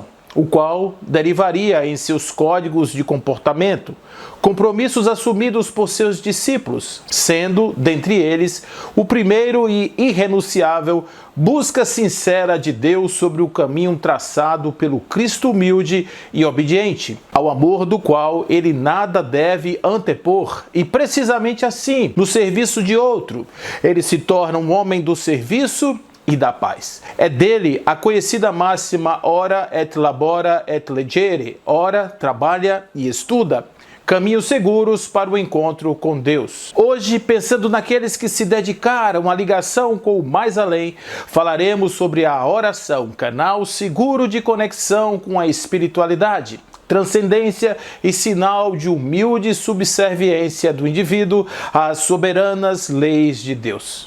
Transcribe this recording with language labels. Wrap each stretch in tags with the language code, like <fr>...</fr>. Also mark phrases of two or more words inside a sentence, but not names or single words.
<pt>o qual derivaria em seus códigos de comportamento, compromissos assumidos por seus discípulos, sendo, dentre eles, o primeiro e irrenunciável busca sincera de Deus sobre o caminho traçado pelo Cristo humilde e obediente, ao amor do qual ele nada deve antepor, e precisamente assim, no serviço de outro, ele se torna um homem do serviço e da paz. É dele a conhecida máxima</pt> <la>ora et labora et legere,</la> <pt>ora trabalha e estuda, caminhos seguros para o encontro com Deus. Hoje, pensando naqueles que se dedicaram à ligação com o mais além, falaremos sobre a oração, canal seguro de conexão com a espiritualidade, transcendência e sinal de humilde subserviência do indivíduo às soberanas leis de Deus.</pt>